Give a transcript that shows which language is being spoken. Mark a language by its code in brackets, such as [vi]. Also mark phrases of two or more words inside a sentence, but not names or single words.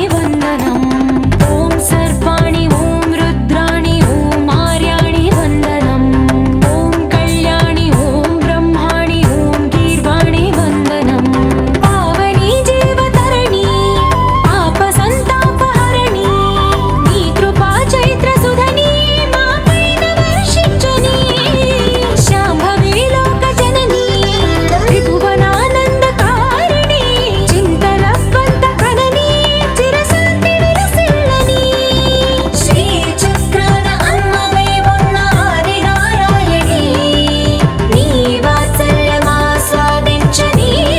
[sa] वन्दनम् ॐ सर्वाणि ॐ रुद्राणि ॐ आर्याणि वन्दनम् ॐ कल्याणि ॐ ब्रह्माणि ॐ गीर्वाणि वन्दनम् पावनी जीवतरणि पापसन्तापहरणि [te] నీ కృపా చైత్ర సుధని మా పైన వర్షించుని శాంభవి లోక జనని త్రిభువనానందకారిణి చింతలస్వంత కనని చిరశాంతి విలసిల్లని శ్రీ చక్రాన అమ్మవై ఉన్న ఆదినారాయణి నీ వాత్సల్యమాస్వాదించని